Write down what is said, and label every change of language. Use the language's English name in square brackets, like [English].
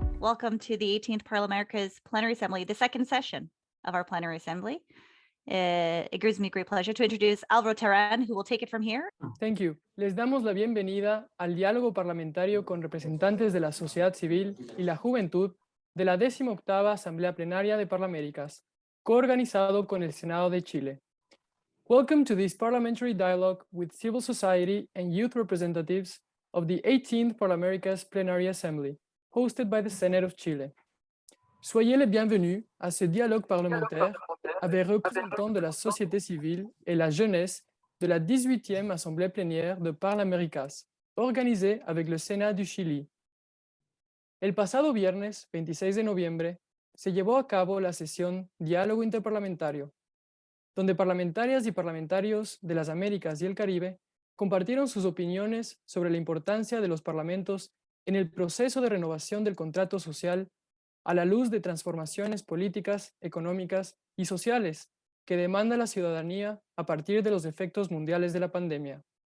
[English] welcome to the 18th Parliamerica's Plenary Assembly, the second session of our Plenary Assembly. It gives me great pleasure to introduce Alvaro Terán, who will take it from here. Thank you. [Spanish] Les damos la bienvenida al diálogo parlamentario con representantes de la sociedad civil y la juventud de la 18ª Asamblea Plenaria de Parlaméricas, coorganizado con el Senado de Chile. [English] Welcome to this parliamentary dialogue with civil society and youth representatives of the 18th Parlaméricas Plenary Assembly, hosted by the Senate of Chile. [French] Soyez les bienvenus à ce dialogue parlementaire avec représentants de la société civile et la jeunesse de la 18e Assemblée plénière de Parlaméricas, organisée avec le Sénat du Chili. [Spanish] El pasado viernes 26 de noviembre se llevó a cabo la sesión Diálogo Interparlamentario, donde parlamentarias y parlamentarios de las Américas y el Caribe compartieron sus opiniones sobre la importancia de los parlamentos en el proceso de renovación del contrato social a la luz de transformaciones políticas, económicas y sociales que demanda la ciudadanía a partir de los efectos mundiales de la pandemia.